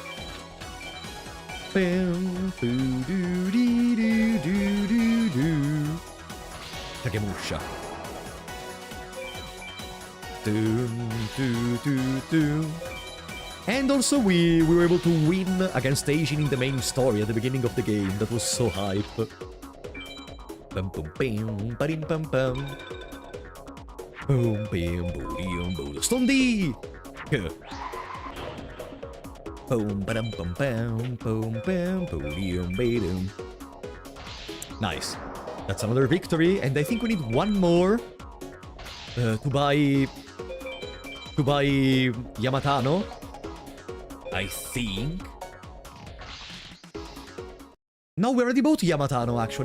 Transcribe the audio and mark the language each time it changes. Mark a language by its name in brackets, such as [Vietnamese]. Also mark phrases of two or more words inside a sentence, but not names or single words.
[English] Kagemusha. And also we were able to win against Asian in the main story at the beginning of the game. That was so hype. Bum bum bam, ba bum bum. Boom bam boom boom. Stondi! Boom ba bum bam boom bam boom boom. Nice. That's another victory, and I think we need one more to buy Yamatano. I think. No, we already bought Yamatano, actually.